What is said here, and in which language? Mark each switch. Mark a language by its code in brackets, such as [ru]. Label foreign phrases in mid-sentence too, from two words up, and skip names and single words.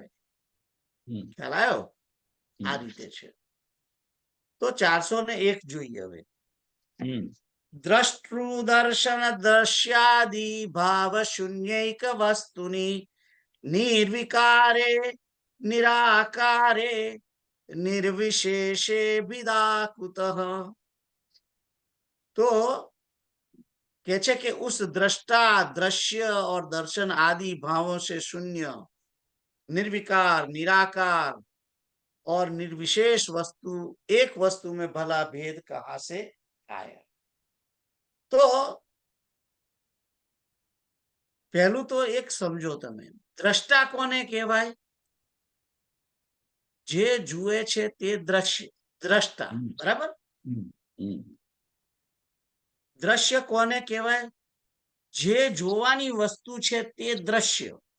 [gu] ખ્યાલ આવ્યો? આ રીતે છે. તો 401 જોઈએ હવે. [sa] દ્રષ્ટૃદર્શન દ્રશ્યાદિ ભાવ શૂન્યૈક વસ્તુની નિર્વિકારે નિરાકારે निर्विशेषे विदाकुतः. [hi] तो कहते कि उस दृष्टा, दृश्य और दर्शन आदि भावों से शून्य, निर्विकार, निराकार और निर्विशेष वस्तु, एक वस्तु में भला भेद कहां से आया? तो पहलू तो एक समझो तमे, [gu] દ્રષ્ટા કોને કહેવાય? જે જુએ છે તે દ્રશ્ય, દ્રષ્ટા. બરાબર? દ્રશ્ય કોને કહેવાય? જે જોવાની વસ્તુ છે તે દ્રશ્ય.